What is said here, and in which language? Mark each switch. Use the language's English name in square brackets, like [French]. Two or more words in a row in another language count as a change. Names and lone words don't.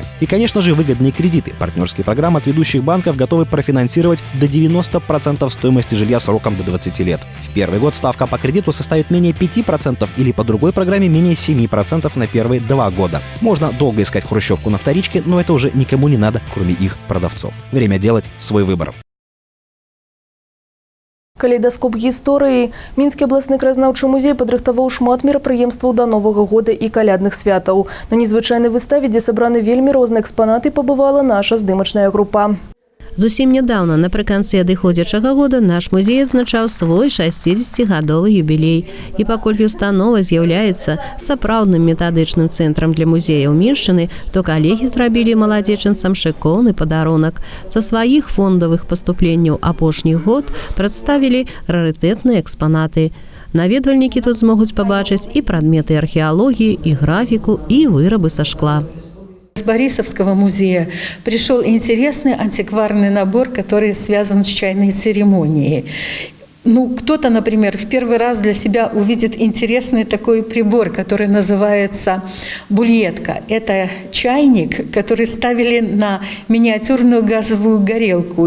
[Russian] И, конечно же, выгодные кредиты. Партнерские программы от ведущих банков готовы профинансировать до 90% стоимости жилья сроком до 20 лет. В первый год ставка по кредиту составит менее 5% или по другой программе менее 7% на первые 2 года. Можно долго искать хрущевку на вторичке, но это уже никому не надо, кроме их продавцов. Время делать свой выбор. [Belarusian] Калейдаскоп гісторыі. Мінскі абласны краязнаўчы музей падрыхтаваў шмат мерапрыемстваў да Новага года і калядных святаў. На незвычайнай выставе, дзе сабраны вельмі розныя экспанаты, пабывала наша здымачная група. Зусім нядаўна, напрыканцы адыходзячага года, наш музей адзначаў свой 60-гадовы юбілей. І паколькі установа з'яўляецца сапраўдным метадычным цэнтрам для музеяў Міншчыны, то калегі зрабілі маладзечанцам шыкоўны падарунак. Са сваіх фондавых паступленняў апошніх год прадставілі рарытэтныя экспанаты. Наведвальнікі тут змогуць пабачыць і прадметы археалогіі, і графіку, і вырабы са шкла. [Russian] С Борисовского музея пришел интересный антикварный набор, который связан с чайной церемонией. Кто-то, например, в первый раз для себя увидит интересный такой прибор, который называется бульетка. Это чайник, который ставили на миниатюрную газовую горелку.